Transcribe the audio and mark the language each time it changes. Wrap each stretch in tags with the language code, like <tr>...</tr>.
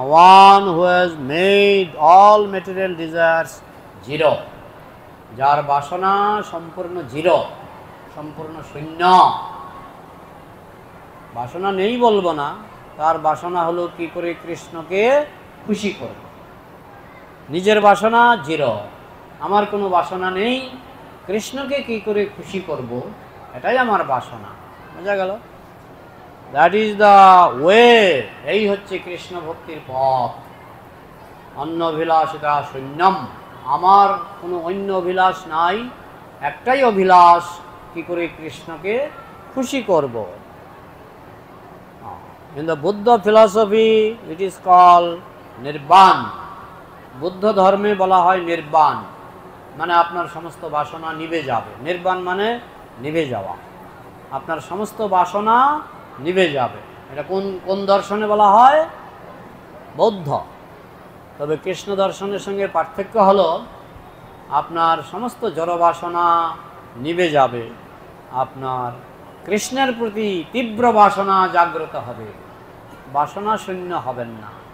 <en>One who has made all material desires zero,</en> <bn>যার বাসনা সম্পূর্ণ জিরো, সম্পূর্ণ শূন্য। বাসনা নেই বলবো না, তার বাসনা হলো কি করে কৃষ্ণকে খুশি করব। নিজের বাসনা জিরো, আমার কোনো বাসনা নেই, কৃষ্ণকে কি করে খুশি করব, এটাই আমার বাসনা। বোঝা গেল?</bn> <en>That is the way.</en> <bn>এই হচ্ছে কৃষ্ণ ভক্তির পথ।</bn> <sa>অন্য অভিলাষিতা শূন্যম,</sa> <bn>আমার কোনো অন্য অভিলাষ নাই, একটাই অভিলাষ, কি করে কৃষ্ণকে খুশি করব।</bn> <en>In the Buddha philosophy, it is called Nirban.</en> <bn>Buddha ধর্মে বলা হয় নির্বাণ, মানে আপনার সমস্ত বাসনা নিভে যাবে। নির্বাণ মানে নিভে যাওয়া, আপনার সমস্ত বাসনা নিভে যাবে। এটা কোন কোন দর্শনে বলা হয়? বৌদ্ধ। তবে কৃষ্ণ দর্শনের সঙ্গে পার্থক্য হলো আপনার সমস্ত জড় বাসনা নিভে যাবে, আপনার কৃষ্ণের প্রতি তীব্র বাসনা জাগ্রত হবে, বাসনা শূন্য হবেন না।</bn>